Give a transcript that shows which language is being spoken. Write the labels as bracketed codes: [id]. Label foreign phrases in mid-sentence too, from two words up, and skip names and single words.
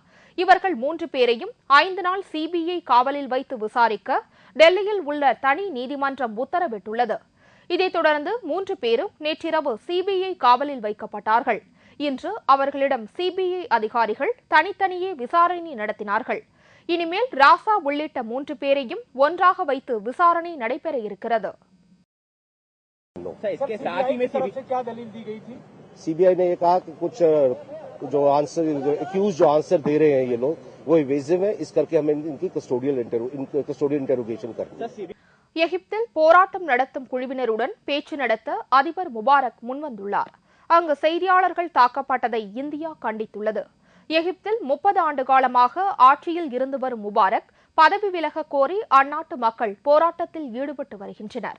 [ta] இவர்கள் 3 பேரையும் 5 நாள் சிபிஐ காவலில் வைத்து விசாரிக்க டெல்லியில் உள்ள தனி நீதிமன்றம் உத்தரவிட்டுள்ளது. இதைத் தொடர்ந்து 3 பேரும் நேற்றிரவு சிபிஐ காவலில் வைக்கப்பட்டார்கள். இன்று அவர்களிடம் சிபிஐ அதிகாரிகள் தனித்தனியே விசாரணை நடத்தினார்கள். இனிமேல் ராசா உள்ளிட்ட 3 பேரையும் ஒன்றாக வைத்து விசாரணை நடைபெற இருக்கிறது. [hi] इसके साथ ही में क्या दलील दी गई थी? सीबीआई ने ये कहा कि कुछ जो [en] answer accused [hi] जो आंसर दे रहे हैं ये लोग वो इवेसिव है, इस करके हमें इनकी [en] custodial interrogation [hi] करनी है. [ta] எகிப்தில் போராட்டம் நடத்தும் குழுவினருடன் பேச்சு நடத்த அதிபர் முபாரக் முன்வந்துள்ளார். அங்கு செய்தியாளர்கள் தாக்கப்பட்டதை இந்தியா கண்டித்துள்ளது. எகிப்தில் 30 ஆண்டு காலமாக ஆட்சியில் இருந்து வரும் முபாரக் பதவி விலக கோரி அந்நாட்டு மக்கள் போராட்டத்தில் ஈடுபட்டு வருகின்றனர்.